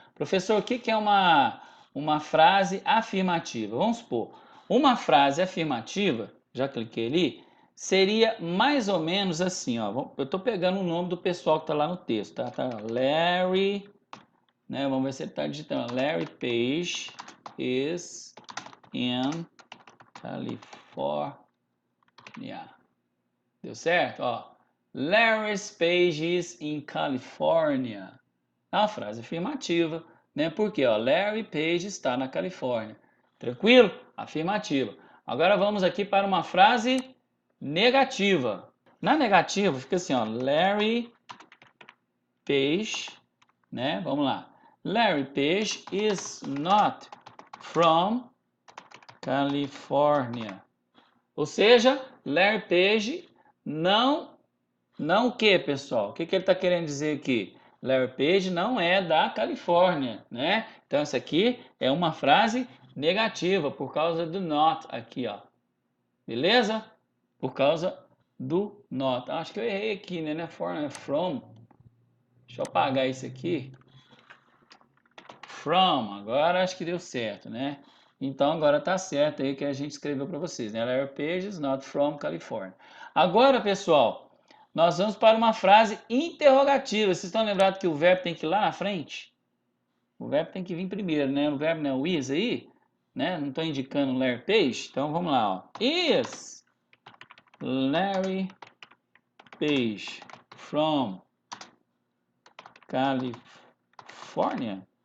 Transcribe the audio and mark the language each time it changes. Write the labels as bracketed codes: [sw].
[pt] Professor, o que que é uma frase afirmativa? Vamos supor, uma frase afirmativa, já cliquei ali, seria mais ou menos assim, ó. Eu tô pegando o nome do pessoal que tá lá no texto, tá? Tá Larry, né? Vamos ver se ele tá digitando. [en] Larry Page is in California. [pt] Deu certo? Ó, [en] Larry's Page is in California. [pt] É uma frase afirmativa, né? Porque, ó, Larry Page está na Califórnia. Tranquilo? Afirmativa. Agora vamos aqui para uma frase negativa. Na negativa fica assim, ó, Larry Page, né? Vamos lá. [en] Larry Page is not from California. [pt] Ou seja, Larry Page não o que, pessoal? O que que ele está querendo dizer aqui? Larry Page não é da Califórnia, né? Então, isso aqui é uma frase negativa por causa do not aqui, ó. Beleza? Por causa do not. Acho que eu errei aqui, né? Não é for, é from. Deixa eu apagar isso aqui. From. Agora acho que deu certo, né? Então, agora tá certo aí que a gente escreveu para vocês, né? [en] Larry Page is not from California. [pt] Agora, pessoal, nós vamos para uma frase interrogativa. Vocês estão lembrados que o verbo tem que ir lá na frente? O verbo tem que vir primeiro, né? O verbo não é o is aí, né? Não estou indicando Larry Page. Então vamos lá, ó. [en] Is Larry Page from California?